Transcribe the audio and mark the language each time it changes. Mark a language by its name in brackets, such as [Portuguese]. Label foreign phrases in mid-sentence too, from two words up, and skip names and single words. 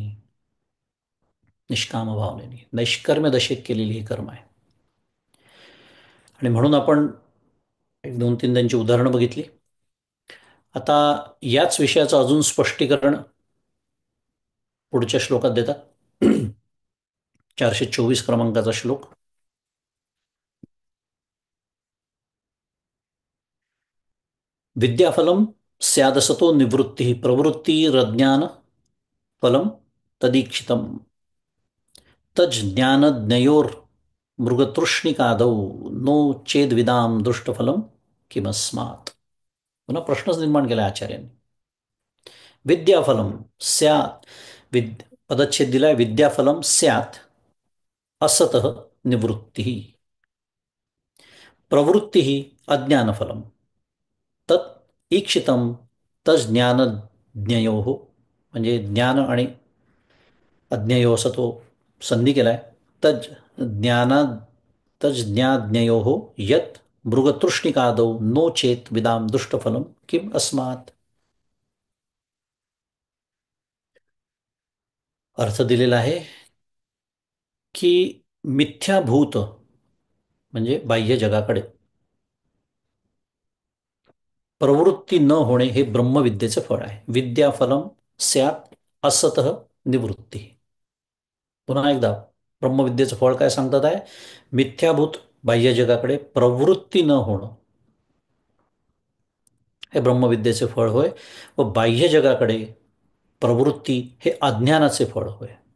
[Marathi] निष्काम भावनेनी, नैष्कर्म्य दशेत केलेली ही कर्म आहे. आणि म्हणून आपण एक दोन तीन त्यांची उदाहरणं बघितली. आता याच विषयाचं अजून स्पष्टीकरण पुढच्या श्लोकात देतात. 424 क्रमांकाचा श्लोक. [Sanskrit] विद्याफलम स्यादसतो निवृत्ती प्रवृत्तिरज्ञान फलम तदीक्षितम तज्ज्ञानज्ञयोर मृगतृष्णिकादौ नो चेद्विदाम दृष्टफलम किमस्मात्. [Marathi] पुन्हा प्रश्नच निर्माण केला आचार्यांनी. [Sanskrit] विद्याफलम स्यात्, [Marathi] पदच्छेद दिलाय, [Sanskrit] विद्याफलम स्यात् असतः निवृत्ती प्रवृत्ती अज्ञानफलम तत् ईक्षितम तज्ज्ञानज्ञयो, [Marathi] म्हणजे ज्ञान आणि अज्ञयो असं तो संधी केलाय. [Sanskrit] तज ज्ञाना तज्ज्ञाज्ञयो यत् मृगतृष्णिकादौ नो चेत विदाम दुष्टफलम किम अस्मात्. [Marathi] अर्थ दिलेला आहे की मिथ्याभूत म्हणजे बाह्य जगाकडे प्रवृत्ती न होणे हे ब्रह्मविद्येचे फळ आहे. [Sanskrit] विद्याफलम स्यात् असतः निवृत्ती. [Marathi] पुन्हा एकदा ब्रह्मविद्येचं फळ काय सांगतात आहे? मिथ्याभूत बाह्य जगाकडे प्रवृत्ती न होणं हे ब्रह्मविद्येचे फळ होय, व बाह्य जगाकडे प्रवृत्ती हे अज्ञानाचे फळ होय.